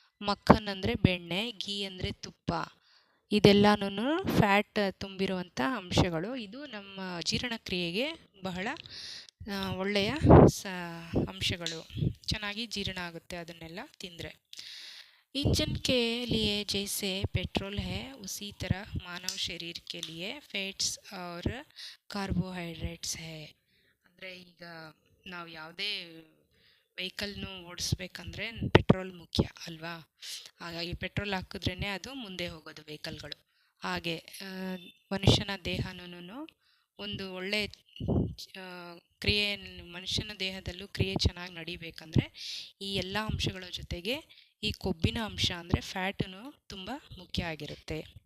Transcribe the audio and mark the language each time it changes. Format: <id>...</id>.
<kn>ಮಕ್ಕನ್ ಅಂದರೆ ಬೆಣ್ಣೆ, ಘೀ ಅಂದರೆ ತುಪ್ಪ, ಇದೆಲ್ಲನೂ ಫ್ಯಾಟ್ ತುಂಬಿರುವಂಥ ಅಂಶಗಳು. ಇದು ನಮ್ಮ ಜೀರ್ಣಕ್ರಿಯೆಗೆ ಬಹಳ ಒಳ್ಳೆಯ ಅಂಶಗಳು, ಚೆನ್ನಾಗಿ ಜೀರ್ಣ ಆಗುತ್ತೆ ಅದನ್ನೆಲ್ಲ ತಿಂದರೆ.</kn> <hi>इंजन के लिए जैसे पेट्रोल है उसी तरह मानव शरीर के लिए फैट्स और ಕಾರ್ಬೋಹೈಡ್ರೇಟ್ಸ್ है.</hi> <kn>ಅಂದರೆ ಈಗ ನಾವು ಯಾವುದೇ ವೆಹಿಕಲ್ನು ಓಡಿಸ್ಬೇಕಂದ್ರೆ ಪೆಟ್ರೋಲ್ ಮುಖ್ಯ ಅಲ್ವಾ? ಹಾಗಾಗಿ ಪೆಟ್ರೋಲ್ ಹಾಕಿದ್ರೇ ಅದು ಮುಂದೆ ಹೋಗೋದು ವೆಹಿಕಲ್ಗಳು. ಹಾಗೆ ಮನುಷ್ಯನ ದೇಹನೂ ಒಂದು ಒಳ್ಳೆ ಕ್ರಿಯೆ ಮನುಷ್ಯನ ದೇಹದಲ್ಲೂ ಕ್ರಿಯೆ ಚೆನ್ನಾಗಿ ನಡಿಬೇಕಂದ್ರೆ ಈ ಎಲ್ಲ ಅಂಶಗಳ ಜೊತೆಗೆ ಈ ಕೊಬ್ಬಿನ ಅಂಶ ಅಂದರೆ ಫ್ಯಾಟನು ತುಂಬ ಮುಖ್ಯ ಆಗಿರುತ್ತೆ.</kn>